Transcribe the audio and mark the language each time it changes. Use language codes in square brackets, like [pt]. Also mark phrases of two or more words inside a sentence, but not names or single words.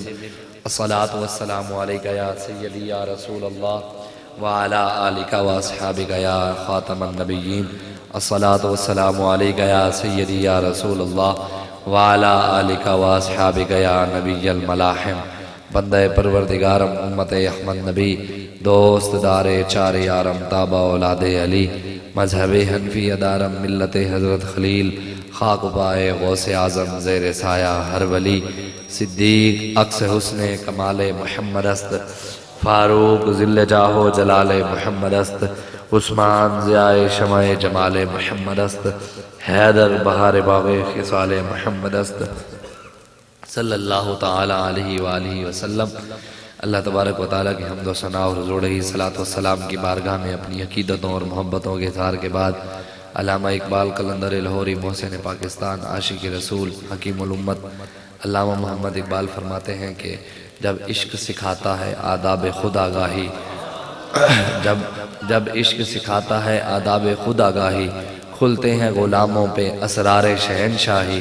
[ar] الصلاة والسلام عليك يا سيدي يا رسول الله وعلى آلك وأصحابك يا خاتم النبيين. الصلاة والسلام عليك يا سيدي يا رسول الله وعلى آلك وأصحابك يا نبي الملاحم. [fa] بندہ پروردگارم امت احمد نبی دوست دار چار یارم تابع اولاد علی مذہب حنفی ادارم ملت حضرت خلیل خاک پائے غوث اعظم زیر سایہ ہر ولی صدیق عکس حسن کمال محمد است فاروق ذل جاہ جلال محمد است عثمان ضیاء شمع جمال محمد است حیدر بہار باغ خصال محمد است [ar] صلی اللہ تعالی علیہ وآلہ وسلم. اللہ تبارک و تعالیٰ [ur] کی حمد و ثنا اور حضور [ar] علیہ الصلوۃ والسلام [ur] کی بارگاہ میں اپنی عقیدتوں اور محبتوں کے اظہار کے بعد علامہ اقبال قلندر لاہوری محسن پاکستان عاشق رسول حکیم الامت علامہ محمد اقبال فرماتے ہیں کہ جب عشق سکھاتا ہے آداب خود آگاہی جب عشق سکھاتا ہے آداب خود آگاہی کھلتے ہیں غلاموں پہ اسرار شہنشاہی.